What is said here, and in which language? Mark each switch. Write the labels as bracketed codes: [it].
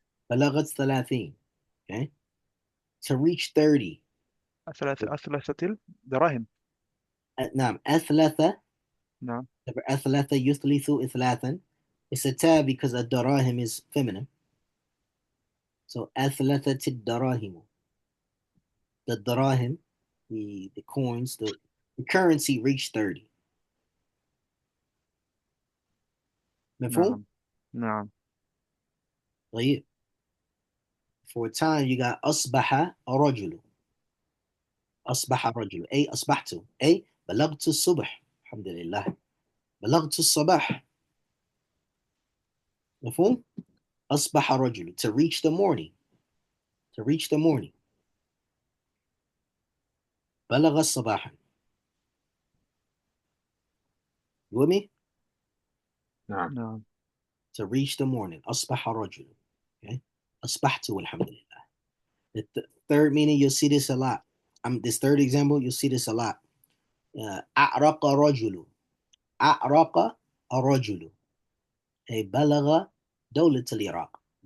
[ar] بلغت 30. [en] Okay. To reach 30. [ar] أثلث الدراهم. نعم أثلث. نعم. أثلث يثلث إثلاثا. [en] It's a tab because a darahim is feminine. [ar] So أثلثت الدراهم. [en] The darahim, the coins, the currency reached 30. [ar] مفهوم؟ نعم. نعم. طيب. [en] For a time you got [ar] أصبح رجل. أصبح رجل أي أصبحت أي بلغت الصبح الحمد لله بلغت الصباح. مفهوم؟ أصبح رجل [en] to reach the morning. To reach the morning. [ar] بلغ الصباح. [en] You with me? [ar] نعم. نعم. [en] To reach the morning. [ar] أصبح رجل. [en] Okay. [ar] أصبحت والحمد لله. [en] The third meaning you'll see this a lot. This third example you'll see this a lot. [ar] أعرق رجل. أعرق رجل أي بلغ دولة العراق.